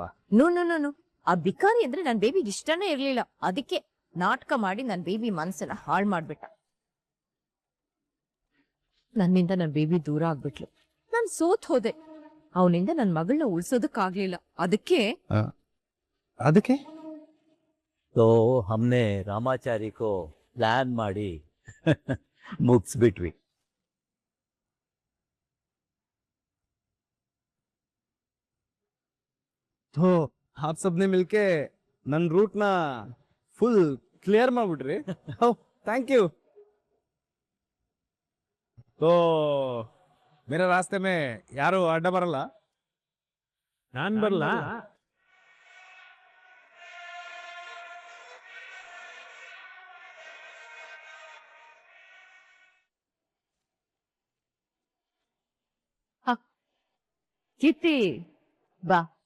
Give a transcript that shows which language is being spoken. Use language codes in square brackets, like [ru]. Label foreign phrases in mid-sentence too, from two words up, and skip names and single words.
[en] no no no no, [kn] ಆ ಬಿಕಾರಿ ಅಂದ್ರೆ ನನ್ ಬೇಬಿಗೆ ಇಷ್ಟನೇ ಇರ್ಲಿಲ್ಲ. ಅದಕ್ಕೆ ನಾಟಕ ಮಾಡಿ ನನ್ ಬೇಬಿ ಮನ್ಸನ್ನ ಹಾಳು ಮಾಡ್ಬಿಟ್ಟ. ನನ್ನಿಂದ ನನ್ ಬೇಬಿ ದೂರ ಆಗ್ಬಿಟ್ಲು. ನಾನ್ ಸೋತ್ ಹೋದೆ. ಅವನಿಂದ ನನ್ ಮಗಳನ್ನ ಉಳ್ಸೋದಕ್ಕಾಗ್ಲಿಲ್ಲ. ಅದಕ್ಕೆ [hi] तो हमने रामाचारी को प्लान [kn] ಮಾಡಿ ಮುಗಿಸ್ಬಿಟ್ವಿ. [hi] तो आप सबने मिलके [kn] ನನ್ನ ರೂಟ್ನ [en] full clear [kn] ಮಾಡ್ಬಿಟ್ರಿ. [en] thank you. [hi] तो मेरे रास्ते में [kn] ಯಾರು ಅಡ್ಡ ಬರಲ್ಲ? ನಾನ್ ಬರಲ್ಲ. ಕಿಟ್ಟಿ ಬಾ.